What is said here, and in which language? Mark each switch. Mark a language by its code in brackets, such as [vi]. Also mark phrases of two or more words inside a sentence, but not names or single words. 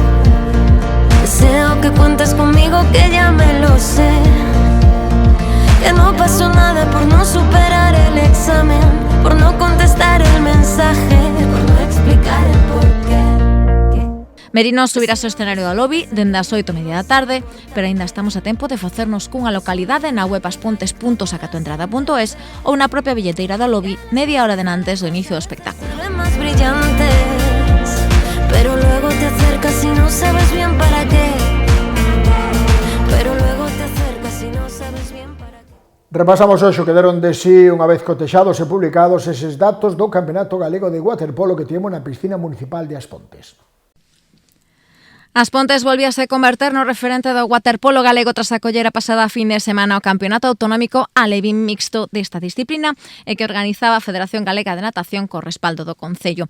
[es] Deseo que cuentes conmigo, que ya me lo sé. Que no pasó nada por no superar el examen, por no contestar el mensaje, por no explicar el porqué. [gl] Merino subirás ao escenario da Alobi dende as 8:30 da tarde, pero aínda estamos a tempo de facernos cunha localidade na web aspontes.sacatoentrada.es ou na propia billeteira da Alobi media hora de antes do inicio do espectáculo. [es] Más brillantes, pero luego te acercas y no sabes bien para qué. Pero luego te acercas y no sabes bien para qué. [gl] Repasamos hoxe o que deron de si unha vez cotexados e publicados eses datos do Campeonato Galego de Waterpolo que tiemos na piscina municipal de As Pontes. As Pontes volvíase converter no referente do waterpolo galego tras acoller a pasada fin de semana o Campeonato Autonómico Alevín Mixto desta disciplina e que organizaba a Federación Galega de Natación co respaldo do Concello.